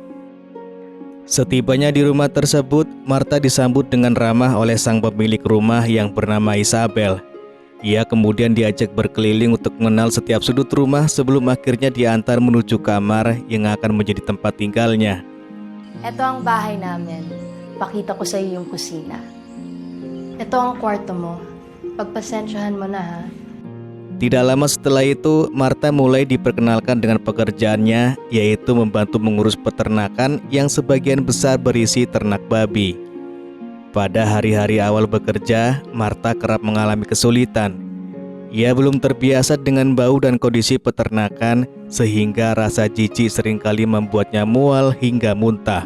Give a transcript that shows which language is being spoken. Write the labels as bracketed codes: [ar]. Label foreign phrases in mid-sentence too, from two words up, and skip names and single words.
[id] Setibanya di rumah tersebut, Martha disambut dengan ramah oleh sang pemilik rumah yang bernama Isabel. Ia kemudian diajak berkeliling untuk mengenal setiap sudut rumah sebelum akhirnya diantar menuju kamar yang akan menjadi tempat tinggalnya. [tl] Ito ang bahay namin. Pakita ko sa iyo yung kusina. Ito ang kwarto mo. Pagpasensyahan mo na ha. [id] Tidak lama setelah itu, Martha mulai diperkenalkan dengan pekerjaannya, yaitu membantu mengurus peternakan yang sebagian besar berisi ternak babi. Pada hari-hari awal bekerja, Martha kerap mengalami kesulitan. Ia belum terbiasa dengan bau dan kondisi peternakan, sehingga rasa jijik seringkali membuatnya mual hingga muntah.